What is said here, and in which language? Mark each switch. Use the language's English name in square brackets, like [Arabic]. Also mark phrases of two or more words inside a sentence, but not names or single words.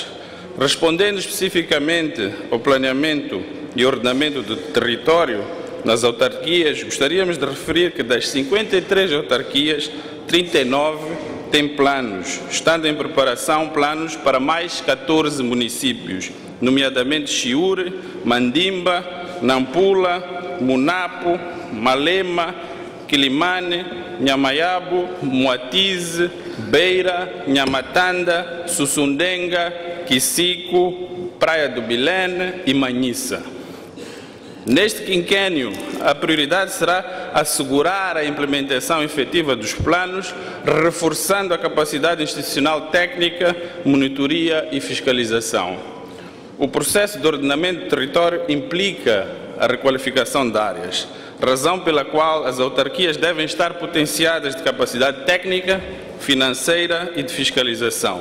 [Portuguese] Respondendo especificamente ao planeamento e ordenamento do território nas autarquias, gostaríamos de referir que das 53 autarquias, 39 têm planos, estando em preparação planos para mais 14 municípios, nomeadamente Chiure, Mandimba, Nampula, Munapo, Malema, Quilimane, Nhamayabo, Moatize, Beira, Nhamatanda, Sussundenga, Quisico, Praia do Bilene e Manhissa. Neste quinquênio, a prioridade será assegurar a implementação efetiva dos planos, reforçando a capacidade institucional técnica, monitoria e fiscalização. O processo de ordenamento do território implica a requalificação de áreas, razão pela qual as autarquias devem estar potenciadas de capacidade técnica, financeira e de fiscalização.